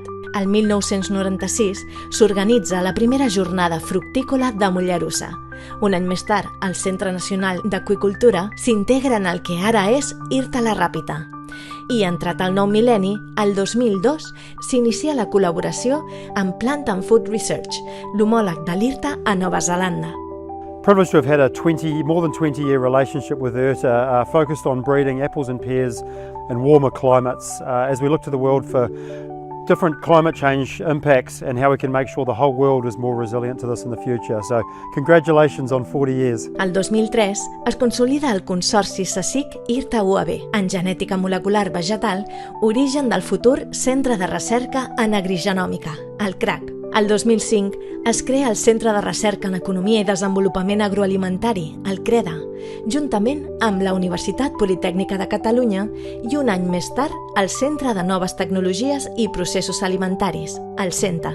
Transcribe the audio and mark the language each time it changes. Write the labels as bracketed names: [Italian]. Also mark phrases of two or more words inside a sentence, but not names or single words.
[Catalan] El 1996 s'organitza la primera jornada fructícola de Mollerussa. Un any més tard, el Centre Nacional d'Aqüicultura s'integra en el que ara és IRTA La Ràpita. I entrat el nou mil·lenni, el 2002, s'inicia la col·laboració amb Plant and Food Research, l'homòleg de l'IRTA a Nova Zelanda. [English] Privileged to have had a more than 20-year relationship with IRTA, focused on breeding apples and pears in warmer climates as we look to the world for different climate change impacts and how we can make sure the whole world is more resilient to this in the future. So, congratulations on 40 years. [Catalan] El 2003 es consolida el consorci CSIC IRTA UAB en genètica molecular vegetal, origen del futur Centre de Recerca en Agrigenòmica, el CRAC. El 2005 es crea el Centre de Recerca en Economia i Desenvolupament Agroalimentari, el CREDA, juntament amb la Universitat Politècnica de Catalunya i un any més tard el Centre de Noves Tecnologies i Processos Alimentaris, el CENTA.